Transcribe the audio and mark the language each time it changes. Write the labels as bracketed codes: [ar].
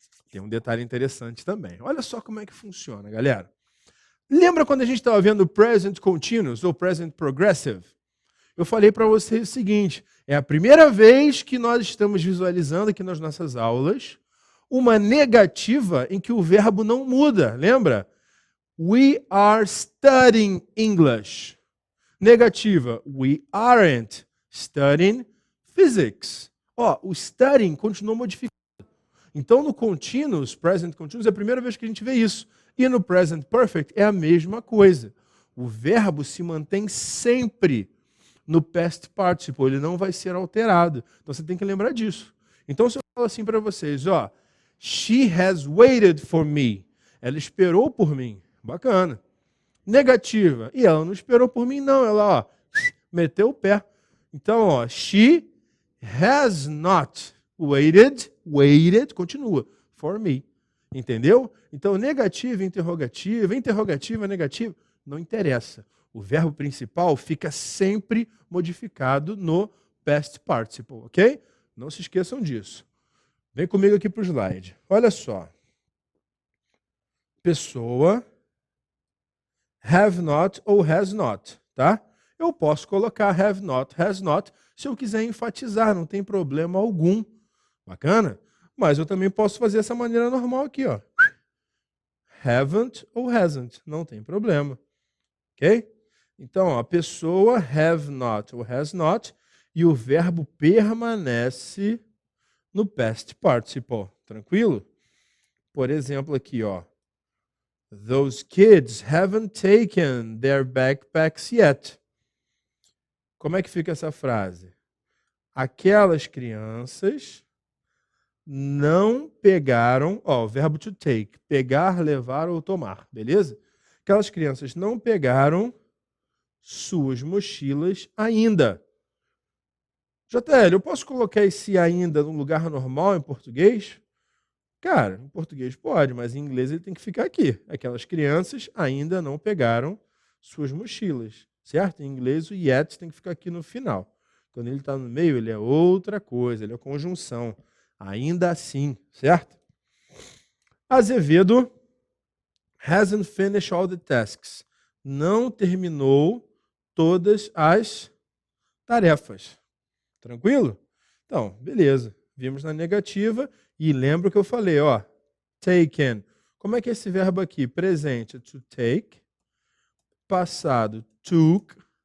[pt] Tem um detalhe interessante também. Olha só como é que funciona, galera. Lembra quando a gente estava vendo o present continuous ou present progressive? Eu falei para vocês o seguinte, é a primeira vez que nós estamos visualizando aqui nas nossas aulas uma negativa em que o verbo não muda, lembra? [en] We are studying English. Negativa, we aren't studying physics. [pt] Ó, o studying continua modificado. Então, no continuous, present continuous, é a primeira vez que a gente vê isso. E no present perfect é a mesma coisa. O verbo se mantém sempre no past participle, ele não vai ser alterado. Então, você tem que lembrar disso. Então, se eu falo assim para vocês, ó, [en] she has waited for me. [pt] Ela esperou por mim. Bacana. Negativa. E ela não esperou por mim, não. Ela, ó, meteu o pé. Então, ó, [en] she has not waited, continua, for me. [pt] Entendeu? Então, negativa, interrogativa, negativa, não interessa. O verbo principal fica sempre modificado no past participle, ok? Não se esqueçam disso. Vem comigo aqui para o slide. Olha só. Pessoa, have not ou has not, tá? Eu posso colocar have not, has not, se eu quiser enfatizar, não tem problema algum. Bacana? Mas eu também posso fazer essa maneira normal aqui, ó. Haven't ou hasn't, não tem problema. Ok? Então, ó, a pessoa have not ou has not e o verbo permanece no past participle. Tranquilo? Por exemplo, aqui, ó. [en] Those kids haven't taken their backpacks yet. [pt] Como é que fica essa frase? Aquelas crianças não pegaram, ó, o verbo to take, pegar, levar ou tomar, beleza? Aquelas crianças não pegaram suas mochilas ainda. JL, eu posso colocar esse ainda no lugar normal em português? Cara, em português pode, mas em inglês ele tem que ficar aqui. Aquelas crianças ainda não pegaram suas mochilas, certo? Em inglês o yet tem que ficar aqui no final. Quando ele está no meio, ele é outra coisa, ele é conjunção. Ainda assim, certo? [en] Azevedo hasn't finished all the tasks. [pt] Não terminou todas as tarefas. Tranquilo? Então, beleza. Vimos na negativa e lembra o que eu falei, ó. Taken. Como é que é esse verbo aqui? Presente, to take. Passado, took.